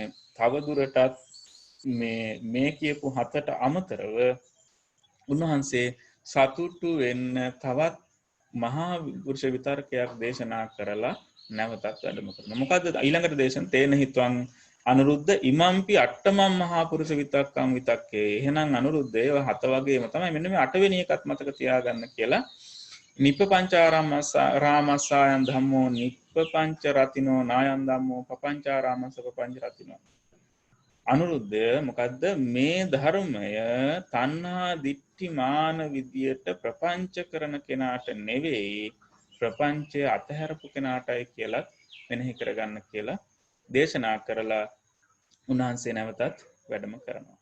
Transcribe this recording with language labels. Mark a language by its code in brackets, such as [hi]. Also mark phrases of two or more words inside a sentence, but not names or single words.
[si] තවදුරටත් මේ කියපු 7ට අමතරව උන්වහන්සේ සතුටු වෙන්න තවත් මහා පුරුෂ විතර්කයක් දේශනා කරලා නැවතත් වැඩම කරනවා. මොකද්ද ඊළඟට දේශන [pi] තේන හිතවන් අනුරුද්ධ ඉමම්පි අට්ඨමම් මහා පුරුෂ විතක්කම් විතක්කේ. [si] එහෙනම් අනුරුද්ධ ඒව 7 වගේම තමයි. මෙන්න මේ 8 වෙනි එකත් මතක තියාගන්න කියලා. [pi] නිප්පපංචාරාමස්සයන් ධම්මෝ නිප්පපංච රතිනෝ නායන් ධම්මෝ පපංචාරාමස්ස පපංච රතිනෝ. [si] අනුරුද්ධ මොකද්ද මේ ධර්මය තණ්හා දිට්ඨි මාන විදියට ප්‍රපංච කරන කෙනාට නෙවෙයි, ප්‍රපංචය අතහැරපු කෙනාටයි කියලා මෙනෙහි කරගන්න කියලා දේශනා කරලා උන්වහන්සේ නැවතත් වැඩම කරනවා.